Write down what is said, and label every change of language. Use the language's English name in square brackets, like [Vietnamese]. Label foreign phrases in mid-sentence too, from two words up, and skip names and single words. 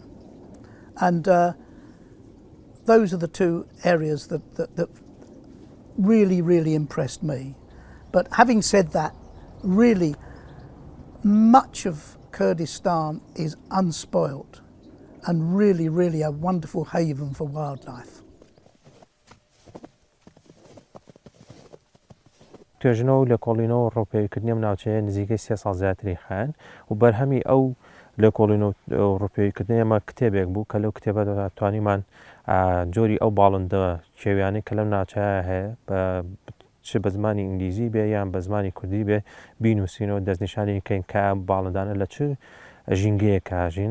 [English] And those are the two areas that really, really impressed me. But having said that, really, much of Kurdistan is unspoilt and really, really a wonderful haven for wildlife. [Central Kurdish] توێژنەوە و لە کۆڵینەوە ڕۆپێویکردنی ناوچەیە نزیکەی 3 ساڵ زیاتری خایەن و بەرهەمی ئەو لە کۆڵینەوە ڕۆپێویکردنی ئەمە کتێبێک بوو کە لەو کتێبەدا توانیمان جۆری ئەو باڵندە کێویانی کە لەم ناوچەیە هەیە چ بە زمانی ئینگلیزی بێ یان بە زمانی کوردی بێ بینووسینەوە دەستنیشانی کەین کە باڵندانە لە چ ژینگەیە کاژین